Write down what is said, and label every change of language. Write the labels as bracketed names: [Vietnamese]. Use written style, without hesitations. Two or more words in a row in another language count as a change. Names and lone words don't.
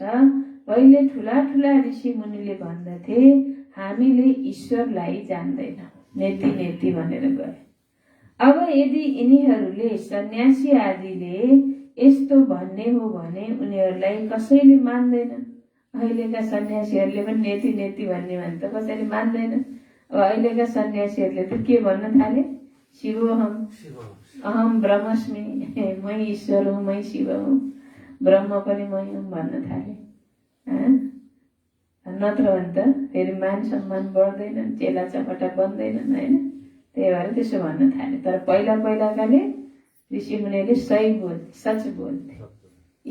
[Nepali] पहिले ठुला ठुला ऋषि मुनिले भन्दथे हामीले ईश्वरलाई जान्दैनौँ, [Sanskrit] नेति नेति [Nepali] भनेर गए। अब यदि यिनीहरूले सन्यासी आदिले यस्तो भन्ने हो भने उनीहरूलाई कसैले मान्दैनन्। अहिलेका सन्यासीहरूले पनि [Sanskrit] नेति नेति [Nepali] भन्ने भने त कसैले मान्दैन। अब अहिलेका सन्यासीहरूले त के भन्न थाले? [Sanskrit] शिवोहम, अहम ब्रह्मस्मि, [Nepali] मै ईश्वर हुँ, मै शिव हुँ, ब्रह्म पनि मै हुँ भन्न थाले। नत्र भने त फेरि मान सम्मान बढ्दैनन्, चेला चपटा बन्दैनन् हैन। त्यही भएर त्यसो भन्न थाले। तर पहिला पहिलाकाले ऋषि मुनिले सही बोल्थे, सच बोल्थे।